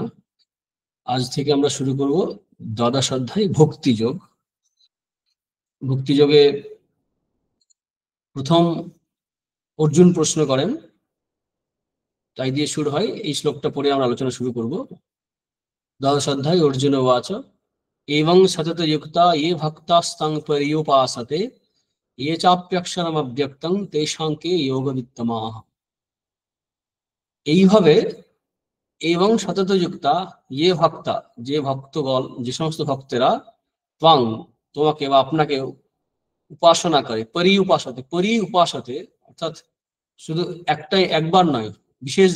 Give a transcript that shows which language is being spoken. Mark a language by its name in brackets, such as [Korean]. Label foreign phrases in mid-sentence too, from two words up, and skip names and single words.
[Bangla] আজ থেকে আমরা শুরু করব দ্বাদশ অধ্যায় ভক্তি যোগ। ভক্তি যোগে প্রথম অর্জুন প্রশ্ন করেন, তাই দিয়ে শুরু হয়। এই শ্লোকটা পড়ে আমরা আলোচনা শুরু করব। দ্বাদশ অধ্যায় [Sanskrit] অর্জুন উবাচ एवं सतत युक्ता ये भक्तास्तं पर्युपासते ये चाप्यक्षरमव्यक्तं तेषां के योगवित्तमाः। [Bangla] এইভাবে এবং [Sanskrit] সতত যুক্তা ये ভক্তা, [Bangla] যে ভক্তগণ, যে সমস্ত ভক্তেরা ত্বাং তোমাকে বা আপনাকে উপাসনা করে, [Sanskrit] পরি উপাসতে [Bangla] অর্থাৎ শুধু একবার নয়, বিশেষ